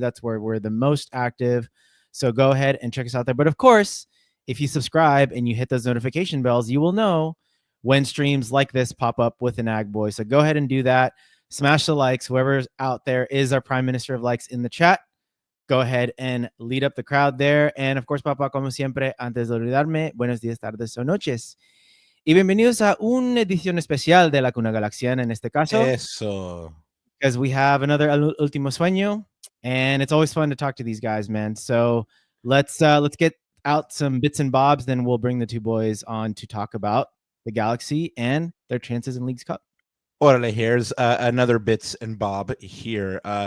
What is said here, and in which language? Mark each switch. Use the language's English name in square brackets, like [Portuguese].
[English] That's where we're the most active. So go ahead and check us out there. But of course, if you subscribe and you hit those notification bells, you will know when streams like this pop up with an Ag Boy. So go ahead and do that. Smash the likes. Whoever's out there is our Prime Minister of Likes in the chat. Go ahead and lead up the crowd there. And of course, [Spanish] papá, como siempre, antes de olvidarme, buenos días, tardes o noches. Y bienvenidos a una edición especial de Laguna Galaxiana en este caso. Eso. [English] Because we have another Último Sueño. And it's always fun to talk to these guys, man. So let's get out some bits and bobs, then we'll bring the two boys on to talk about the Galaxy and their chances in Leagues Cup. Orale, here's another bits and bob here.